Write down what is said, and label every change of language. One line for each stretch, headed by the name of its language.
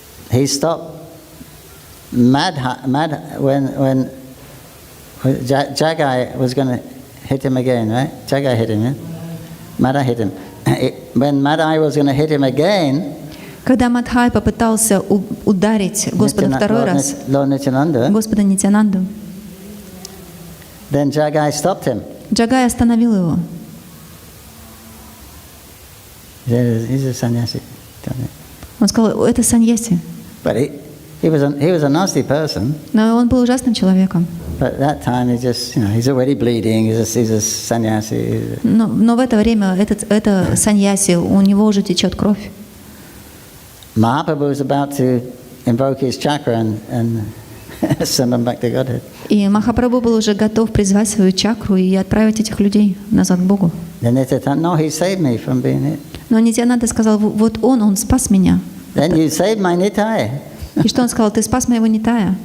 English: He stopped when Jagai was going to hit him again, right? Jagai hit him, yeah? Madhya hit him. When Madhya was going to hit him again,
Russian: Когда Мадхай попытался ударить Господа второй раз, Господа Нитянанду,
English: then Jagai stopped him.
Russian: Джагай остановил его.
English: He's a sannyasi.
Russian: Он сказал, это саньяси.
English: But he was a nasty person.
Russian: Но он был ужасным человеком.
English: But at that time, he's already bleeding. He's a sannyasi.
Russian: Но в это время это саньяси, у него уже течет кровь.
English: Mahaprabhu was about to invoke his chakra and send them back to Godhead.
Russian: И Махапрабху был уже готов призвать свою чакру и отправить этих людей назад к Богу.
English: Then they said, "No, he saved me from being hit."
Russian: Но Нитьянанда сказал, вот он спас меня.
English: Then you saved my Nitai.
Russian: И что он сказал? Ты спас моего Нитая.